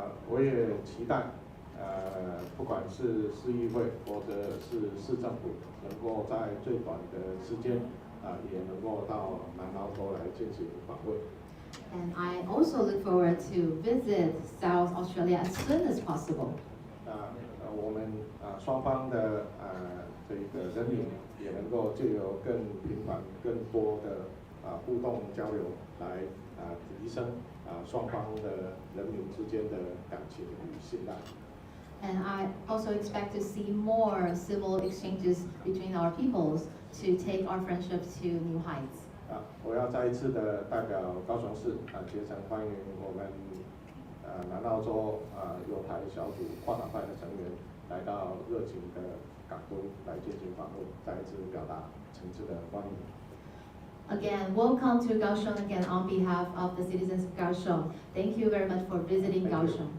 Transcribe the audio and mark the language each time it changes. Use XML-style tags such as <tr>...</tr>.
<zh>我也期待不管是市议会或者是市政府，能够在最短的时间也能够到南澳洲来进行访问。</zh> <en>And I also look forward to visit South Australia as soon as possible.</en> <zh>我们双方的这个人民也能够借由更频繁、更多的互动交流，来提升双方的人民之间的感情与信赖。</zh> <en>And I also expect to see more civil exchanges between our peoples to take our friendship to new heights.</en> <zh>我要再一次的代表高雄市竭诚欢迎我们南澳洲友台小组跨党派的成员来到热情的港都来进行访问，再一次表达诚挚的欢迎。</zh> <en>Again, welcome to Kaohsiung again on behalf of the citizens of Kaohsiung. Thank you very much for visiting Kaohsiung.</en>